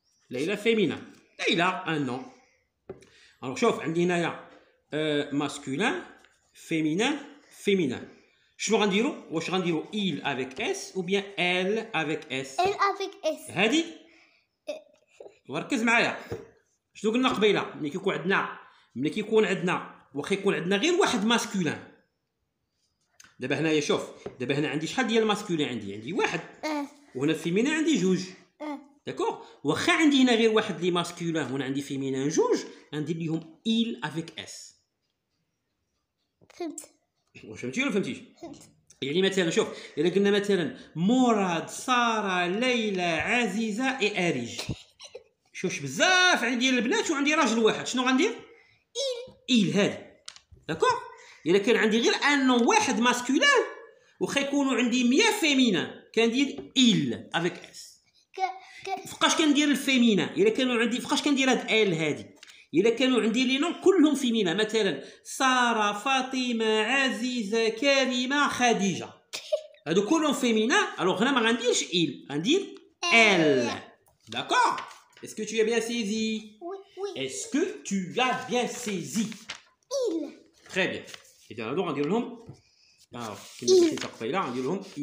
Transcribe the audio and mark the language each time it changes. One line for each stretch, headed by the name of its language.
Arabic: ليلى féminin. ليلى un nom. alors شوف عندي هنايا masculin féminin féminin. شنو غنديرو؟ واش غنديرو
French: il avec S ou bien elle avec S؟ Elle avec S.
Arabic: هادي وركز معايا. شنو قلنا قبيله؟ ملي كيكون عندنا واخا يكون عندنا غير واحد ماسكولين. دابا هنايا شوف دابا هنا عندي شحال ديال الماسكولين؟ عندي واحد. وهنا الفيمينين عندي جوج. داكوغ. واخا عندي هنا غير واحد لي ماسكولين وهنا عندي فيمينين جوج غندير ليهم
French: il avec S.
Arabic: فهمت. واش فهمتي ولا فهمتيش؟ فهمت. يعني مثلا شوف الا قلنا مثلا مراد ساره ليلى عزيزه اي اريج. شوف بزاف عندي البنات وعندي راجل واحد شنو غندير؟ il هادي. داكوغ. الا كان عندي غير ان واحد ماسكولين واخا يكونوا عندي 100 فيمينين كندير
French: il avec S.
Arabic: فوقاش كندير الفيمينين؟ الا كانوا عندي فوقاش كندير هاد ال هادي؟ الا كانوا عندي لي نون كلهم فيمينين مثلا ساره فاطمه عزيزه كريمه خديجه هادو كلهم فيمينين. الوغ هنا ما غنديرش il غندير elle.
French: d'accord? est-ce que tu as bien saisi? Oui. est-ce que tu as bien saisi? Il. très bien.
Arabic: اذا هادو غندير لهم كما قلت قبيله غندير لهم